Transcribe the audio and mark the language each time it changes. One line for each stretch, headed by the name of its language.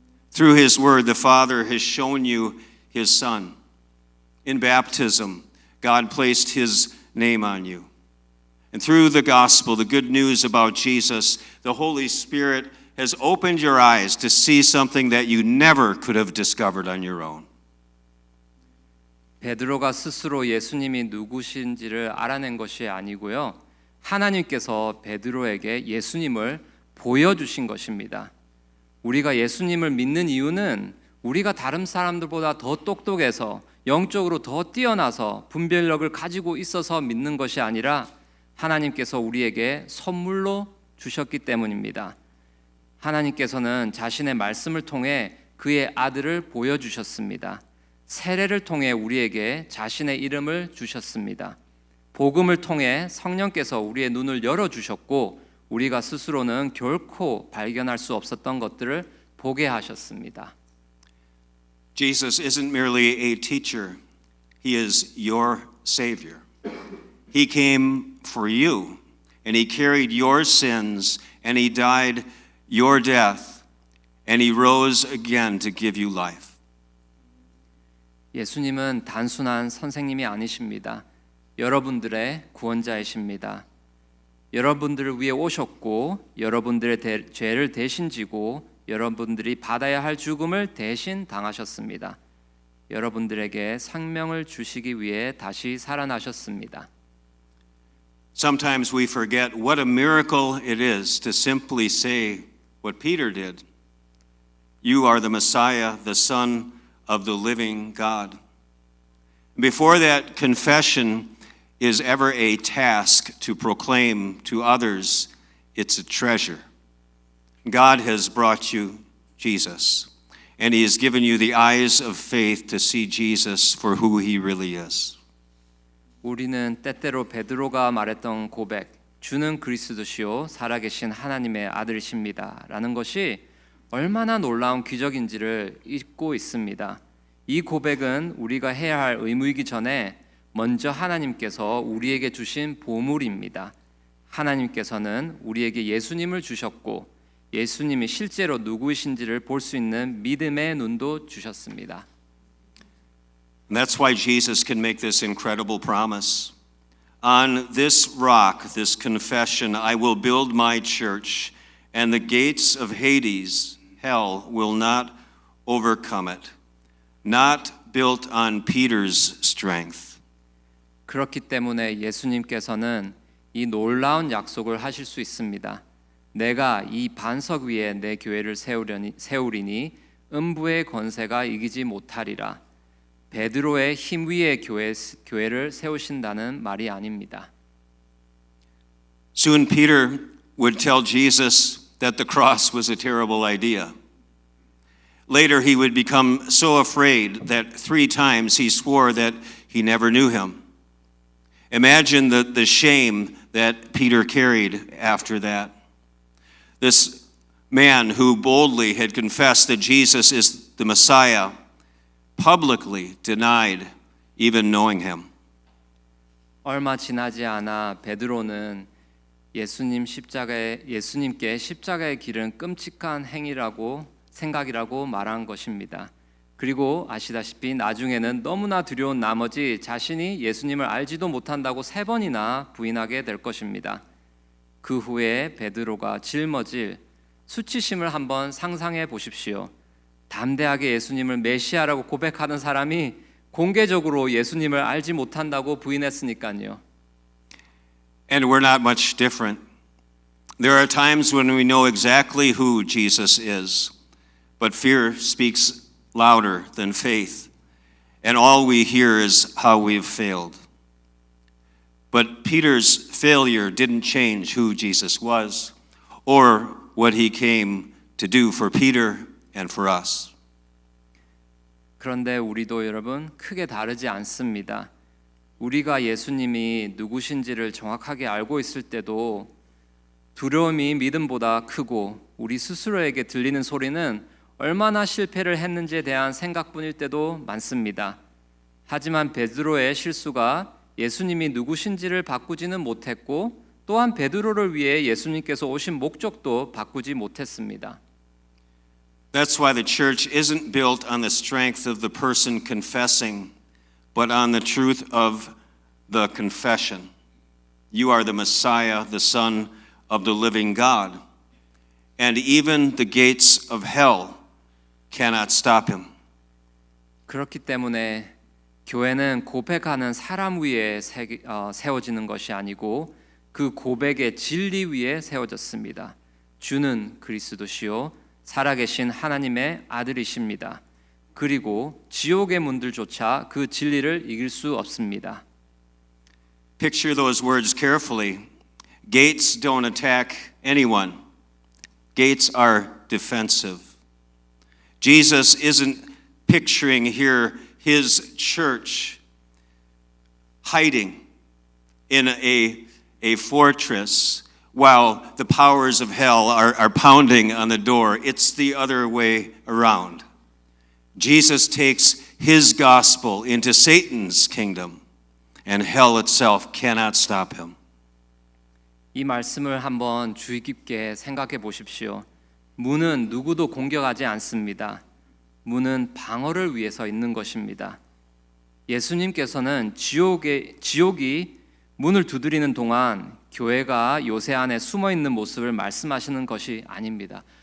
English: Through His Word, the Father has shown you His Son. In baptism, God placed His name on you. And through the gospel, the good news about Jesus, the Holy Spirit has opened your eyes to see something that you never could have discovered on your own.
Korean: 베드로가 스스로 예수님이 누구신지를 알아낸 것이 아니고요. 하나님께서 베드로에게 예수님을 보여주신 것입니다. 우리가 예수님을 믿는 이유는 우리가 다른 사람들보다 더 똑똑해서 영적으로 더 뛰어나서 분별력을 가지고 있어서 믿는 것이 아니라 하나님께서 우리에게 선물로 주셨기 때문입니다. 하나님께서는 자신의 말씀을 통해 그의 아들을 보여주셨습니다. 세례를 통해 우리에게 자신의 이름을 주셨습니다. 복음을 통해 성령께서 우리의 눈을 열어주셨고 우리가 스스로는 결코 발견할 수 없었던 것들을 보게 하셨습니다.
English: Jesus isn't merely a teacher. He is your Savior. He came for you, and He carried your sins, and He died your death, and He rose again to give you life.
Korean: 예수님은 단순한 선생님이 아니십니다. 여러분들의 구원자이십니다. 여러분들을 위해 오셨고 여러분들의 죄를 대신 지고 여러분들이 받아야 할 죽음을 대신 당하셨습니다. 여러분들에게 생명을 주시기 위해 다시 살아나셨습니다.
English: Sometimes we forget what a miracle it is to simply say what Peter did. You are the Messiah, the Son of the living God. Before that confession is ever a task to proclaim to others, it's a treasure. God has brought you Jesus, and He has given you the eyes of faith to see Jesus for who He really is.
Korean: 우리는 때때로 베드로가 말했던 고백, 주는 그리스도시요 살아계신 하나님의 아들이십니다 라는 것이 얼마나 놀라운 기적인지를 잊고 있습니다. 이 고백은 우리가 해야 할 의무이기 전에 먼저 하나님께서 우리에게 주신 보물입니다. 하나님께서는 우리에게 예수님을 주셨고 예수님이 실제로 누구이신지를 볼 수 있는 믿음의 눈도 주셨습니다.
English: And that's why Jesus can make this incredible promise. On this rock, this confession, I will build my church, and the gates of Hades, hell, will not overcome it. Not built on Peter's strength.
Korean: 그렇기 때문에 예수님께서는 이 놀라운 약속을 하실 수 있습니다. 내가 이 반석 위에 내 교회를 세우리니 음부의 권세가 이기지 못하리라. 베드로의 힘 위에 교회를 세우신다는 말이 아닙니다.
English: Soon Peter would tell Jesus that the cross was a terrible idea. Later he would become so afraid that 3 times he swore that he never knew him. Imagine the shame that Peter carried after that. This man who boldly had confessed that Jesus is the Messiah publicly denied even knowing him.
Korean: 얼마 지나지 않아 베드로는 예수님께 십자가의 길은 끔찍한 생각이라고 말한 것입니다. 그리고 아시다시피 나중에는 너무나 두려운 나머지 자신이 예수님을 알지도 못한다고 3번이나 부인하게 될 것입니다. 그 후에 베드로가 짊어질 수치심을 한번 상상해 보십시오. 담대하게 예수님을 메시아라고 고백하는 사람이 공개적으로 예수님을 알지 못한다고 부인했으니까요.
English: And we're not much different. There are times when we know exactly who Jesus is, but fear speaks louder than faith, and all we hear is how we've failed. But Peter's failure didn't change who Jesus was or what he came to do for Peter and for us.
Korean: 그런데 우리도 여러분 크게 다르지 않습니다. 우리가 예수님이 누구신지를 정확하게 알고 있을 때도 두려움이 믿음보다 크고 우리 스스로에게 들리는 소리는 얼마나 실패를 했는지에 대한 생각뿐일 때도 많습니다. 하지만 베드로의 실수가 예수님이 누구신지를 바꾸지는 못했고 또한 베드로를 위해 예수님께서 오신 목적도 바꾸지 못했습니다.
English: That's why the church isn't built on the strength of the person confessing, but on the truth of the confession. You are the Messiah, the Son of the living God. And even the gates of hell cannot stop him.
Korean: 그렇기 때문에 교회는 고백하는 사람 위에 세워지는 것이 아니고 그 고백의 진리 위에 세워졌습니다. 주는 그리스도시요 살아계신 하나님의 아들이십니다. 그리고 지옥의 문들조차 그 진리를 이길 수 없습니다.
English: Picture those words carefully. Gates don't attack anyone. Gates are defensive. Jesus isn't picturing here his church hiding in a fortress while the powers of hell are pounding on the door. It's the other way around. Jesus takes his gospel into Satan's kingdom, and hell itself cannot stop him.
Korean: 이 말씀을 한번 주의 깊게 생각해 보십시오. 문은 누구도 공격하지 않습니다. 문은 방어를 위해서 있는 것입니다. 예수님께서는 지옥이 문을 두드리는 동안 교회가 요새 안에 숨어 있는 모습을 말씀하시는 것이 아닙니다.